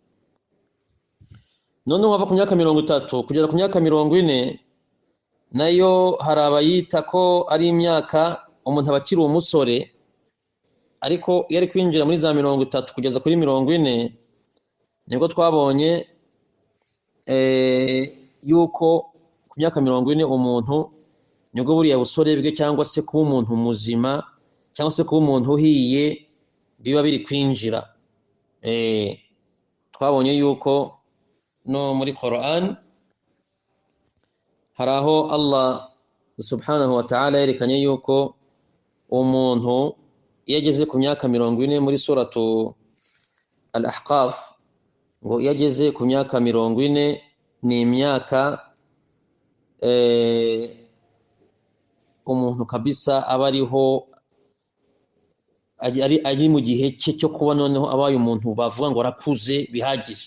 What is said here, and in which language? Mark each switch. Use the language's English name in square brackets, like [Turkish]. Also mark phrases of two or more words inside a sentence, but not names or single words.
[Kinyarwanda] None wava ku myaka 30 kugera ku myaka 40, nayo hari abayita ko ari imyaka umuntu abakiri umusore, ariko iyo ari kwinjira muri za 30 kugeza kuri 40 nibwo twabonye yuko ku myaka 40 umuntu nibwo buriya busore bwe cyangwa se kuba umuntu muzima cyangwa se kuba umuntu uhiye biba biri kwinjira. Twabonye yuko no muri Quran hari aho Allah [Arabic] سبحانه وتعالى [Kinyarwanda] yerekanye yuko umuntu iyo ageze ku myaka 40 muri suratu Al-Ahqaf, ngo iyo ageze ku myaka 40 ni imyaka umuntu kabisa aba ariho ari mu gihe cye cyo kuba noneho abaye umuntu bavuga ngo arakuze bihagije.